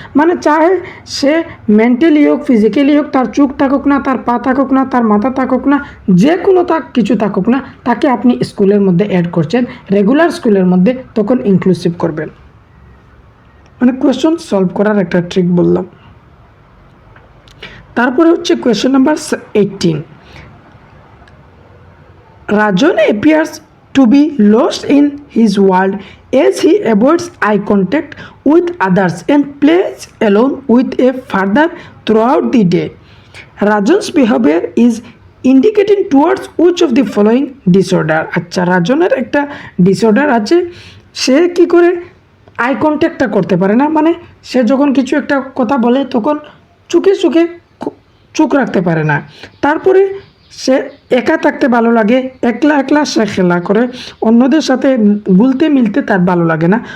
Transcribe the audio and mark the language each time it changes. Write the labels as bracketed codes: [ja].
[bn] মানে চাহে সে মেন্টালি হোক ফিজিক্যালি হোক, তার চোখ থাকুক না, তার পা থাকুক না, তার মাথা থাকুক না, যে কোনো কিছু থাকুক না, তাকে আপনি স্কুলের মধ্যে অ্যাড করছেন, রেগুলার স্কুলের মধ্যে, তখন ইনক্লুসিভ করবেন। মানে কোয়েশন সলভ করার একটা ট্রিক বললাম। তারপরে হচ্ছে [en] Question number 18, Rajan appears to be lost in his world as he avoids eye contact with others and plays alone with a father throughout the day. Rajan's behavior is indicating towards which of the following disorder? [bn] আচ্ছা, রাজনের একটা disorder আছে, সে কি করে I কন্ট্যাক্টটা করতে পারে না, মানে সে যখন কিছু একটা কথা বলে তখন চোখে চোখ রাখতে পারে না। তারপরে সে একা থাকতে ভালো লাগে, একলা একলা সে খেলা করে, অন্যদের সাথে গুলতে মিলতে তার ভালো লাগে না।